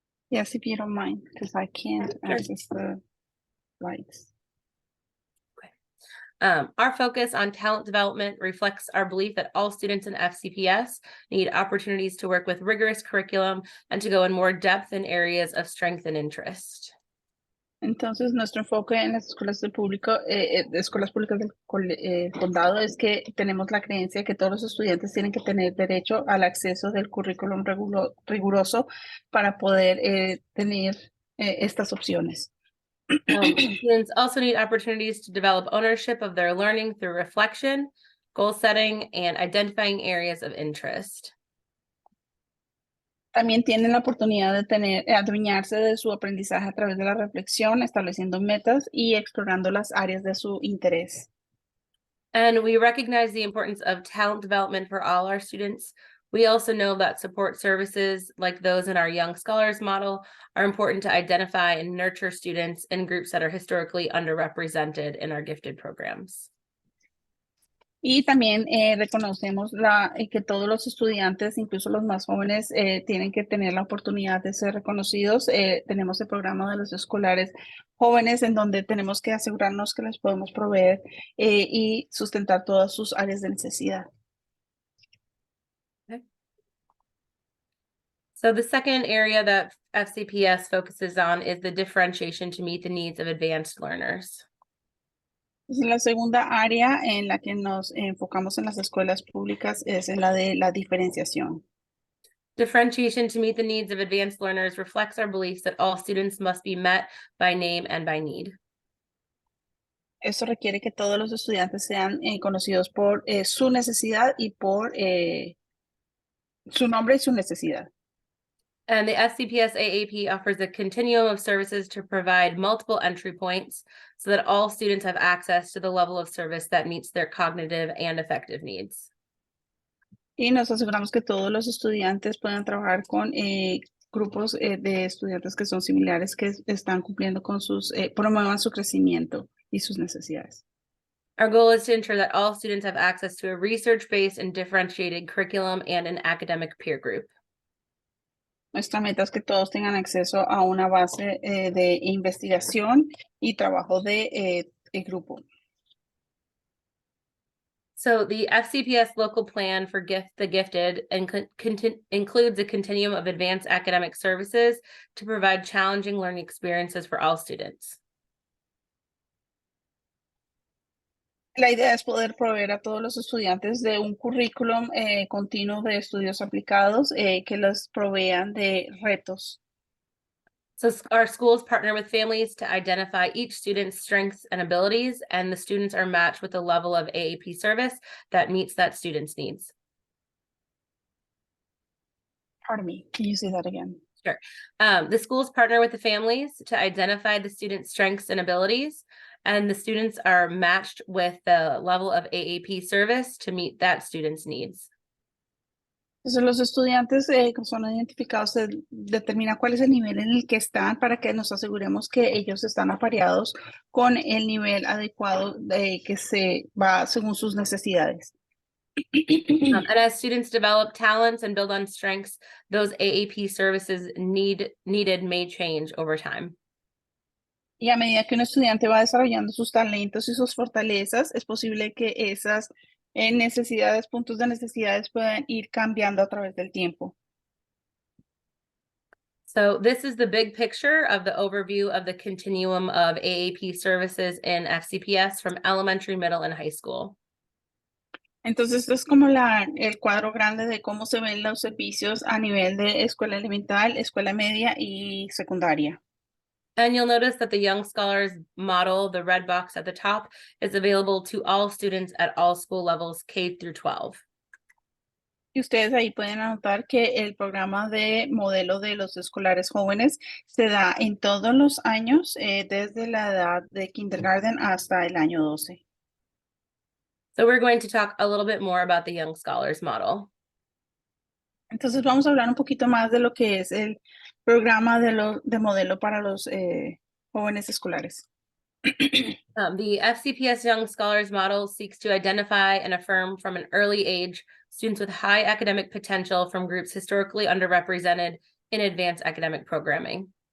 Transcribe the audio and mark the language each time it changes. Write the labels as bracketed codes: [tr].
[en] Yes, if you don't mind, because I can't access the slides. Our focus on talent development reflects our belief that all students in FCPS need opportunities to work with rigorous curriculum and to go in more depth in areas of strength and interest. [es] Entonces, nuestro enfoque en las escuelas del público, de escuelas públicas del condado es que tenemos la creencia de que todos los estudiantes tienen que tener derecho al acceso del currículum riguroso para poder tener estas opciones. [en] Students also need opportunities to develop ownership of their learning through reflection, goal setting, and identifying areas of interest. [es] También tienen la oportunidad de adueñarse de su aprendizaje a través de la reflexión, estableciendo metas y explorando las áreas de su interés. [en] And we recognize the importance of talent development for all our students. We also know that support services like those in our Young Scholars model are important to identify and nurture students in groups that are historically underrepresented in our gifted programs. [es] Y también reconocemos que todos los estudiantes, incluso los más jóvenes, tienen que tener la oportunidad de ser reconocidos. Tenemos el programa de los escolares jóvenes en donde tenemos que asegurarnos que les podemos proveer y sustentar todas sus áreas de necesidad. [en] Okay. So the second area that FCPS focuses on is the differentiation to meet the needs of advanced learners. [es] La segunda área en la que nos enfocamos en las escuelas públicas es en la de la diferenciación. [en] Differentiation to meet the needs of advanced learners reflects our beliefs that all students must be met by name and by need. [es] Eso requiere que todos los estudiantes sean conocidos por su necesidad y por su nombre y su necesidad. [en] And the FCPS AAP offers a continuum of services to provide multiple entry points so that all students have access to the level of service that meets their cognitive and affective needs. [es] Y nos aseguramos que todos los estudiantes puedan trabajar con grupos de estudiantes que son similares, que están cumpliendo con promuevan su crecimiento y sus necesidades. [en] Our goal is to ensure that all students have access to a research-based and differentiated curriculum and an academic peer group. [es] Nuestra meta es que todos tengan acceso a una base de investigación y trabajo de grupo. [en] So the FCPS local plan for the gifted includes a continuum of advanced academic services to provide challenging learning experiences for all students. [es] La idea es poder proveer a todos los estudiantes de un currículum continuo de estudios aplicados que los provean de retos. [en] So our schools partner with families to identify each student's strengths and abilities, and the students are matched with a level of AAP service that meets that student's needs. Pardon me, can you say that again? Sure. The schools partner with the families to identify the student's strengths and abilities, and the students are matched with the level of AAP service to meet that student's needs. [es] Entonces los estudiantes son identificados, se determina cuál es el nivel en el que están para que nos aseguremos que ellos están apareados con el nivel adecuado que se va según sus necesidades. [en] And as students develop talents and build on strengths, those AAP services needed may change over time. [es] Y a medida que un estudiante va desarrollando sus talentos y sus fortalezas, es posible que esas puntos de necesidades puedan ir cambiando a través del tiempo. [en] So this is the big picture of the overview of the continuum of AAP services in FCPS from elementary, middle, and high school. [es] Entonces, esto es como el cuadro grande de cómo se ven los servicios a nivel de escuela elemental, escuela media y secundaria. [en] And you'll notice that the Young Scholars model, the red box at the top, is available to all students at all school levels, K through 12. [es] Y ustedes ahí pueden anotar que el programa de modelo de los escolares jóvenes se da en todos los años, desde la edad de kindergarten hasta el año 12. [en] So we're going to talk a little bit more about the Young Scholars model. [es] Entonces vamos a hablar un poquito más de lo que es el programa de modelo para los jóvenes escolares. [en] The FCPS Young Scholars model seeks to identify and affirm from an early age students with high academic potential from groups historically underrepresented in advanced academic programming.